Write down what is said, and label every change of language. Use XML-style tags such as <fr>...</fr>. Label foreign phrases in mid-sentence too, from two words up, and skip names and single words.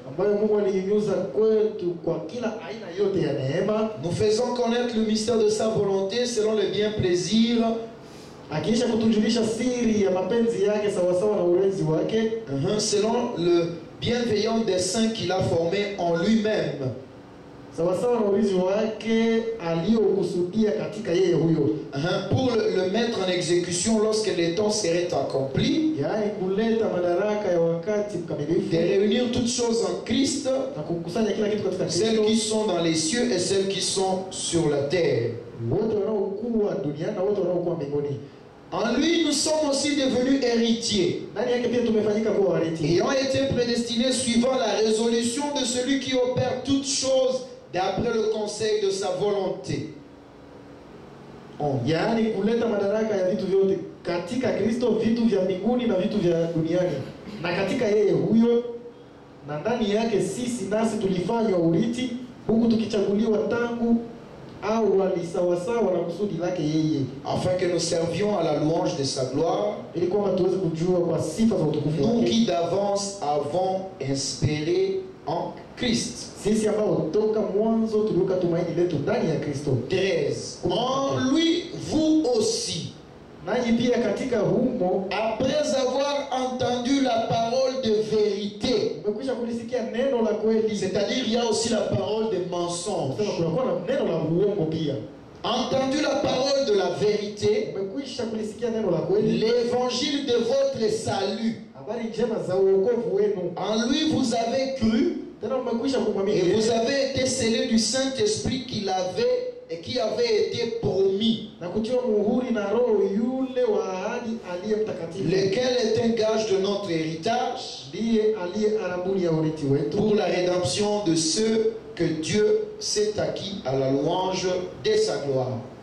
<fr>Nous faisons connaître le mystère de sa volonté selon le bien plaisir, selon le bienveillant dessein qu'il a formé en lui-même</fr> <sw>sawasawa na urithi wake aliokusudia katika yeye huyo.</sw> <fr>Pour le mettre en exécution lorsque les temps seraient accomplis,</fr> <sw>yaani kuleta madaraka ya wakati mkamilifu,</sw> <fr>de réunir toutes choses en Christ,</fr> <sw>na kukusanya kila kitu katika Kristo,</sw> <fr>celles qui sont dans les cieux et celles qui sont sur la terre.</fr> <sw>wote wanaokuwa duniani na wote wanaokuwa mbinguni.</sw> <fr>En lui, nous sommes aussi devenus héritiers, ayant été prédestinés suivant la résolution de celui qui opère toutes choses d'après le conseil de sa volonté.</fr> <sw>Yaani kuleta madaraka ya vitu vyote katika Kristo, vitu vya mbinguni na vitu vya duniani, na katika yeye huyo, na ndani yake sisi nasi tulifanywa urithi, huku tukichaguliwa tangu au walisawasawa na kusudi lake yeye,</sw> <fr>afin que nous servions à la louange de sa gloire,</fr> <sw>ili kwamba tuweze kujua kwa sifa za utukufu wake.</sw> <fr>Nous qui d'avance avons espéré en Christ.</fr> <sw>Sisi ambao toka mwanzo tuliweka tumaini letu ndani ya Kristo. 13.</sw> <fr>En lui vous aussi,</fr> <sw>nanyi pia katika humo,</sw> <fr>après avoir entendu la parole de vérité,</fr> <sw>mmekwisha kulisikia neno la kweli,</sw> <fr>c'est-à-dire il y a aussi la parole de mensonge.</fr> <sw>Sasa kuna neno la uongo pia.</sw> <fr>Entendu la parole de la vérité,</fr> <sw>mmekwisha kulisikia neno la kweli,</sw> <fr>l'évangile de votre salut.</fr> <sw>Habari njema za wokovu wenu.</sw> <fr>En lui vous avez cru, et vous avez été scellés du Saint-Esprit qui avait été promis, lequel est un gage de notre héritage pour la rédemption de ceux que Dieu s'est acquis à la louange de sa gloire.</fr>